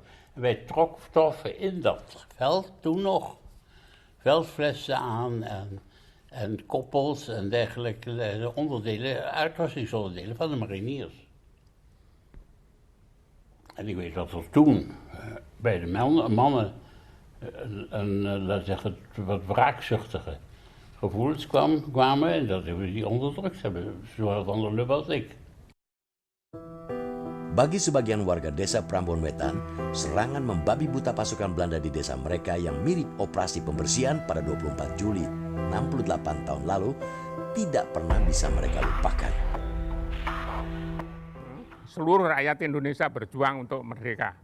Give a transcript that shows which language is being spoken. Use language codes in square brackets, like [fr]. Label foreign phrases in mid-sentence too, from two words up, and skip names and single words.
[nl] En wij troffen in dat veld toen nog veldflessen aan en koppels en dergelijke onderdelen, uitrustungsonderdelen van de mariniers. En ik weet dat er toen bij de mannen laten zeggen, wat wraakzuchtige gevoelens kwamen en dat we die onderdrukt hebben, zowel Van der Lubbe als ik. [id] Bagi sebagian warga desa Prambon Wetan, serangan membabi buta pasukan Belanda di desa mereka yang mirip operasi pembersihan pada 24 Juli 68 tahun lalu tidak pernah bisa mereka lupakan. Seluruh rakyat Indonesia berjuang untuk merdeka.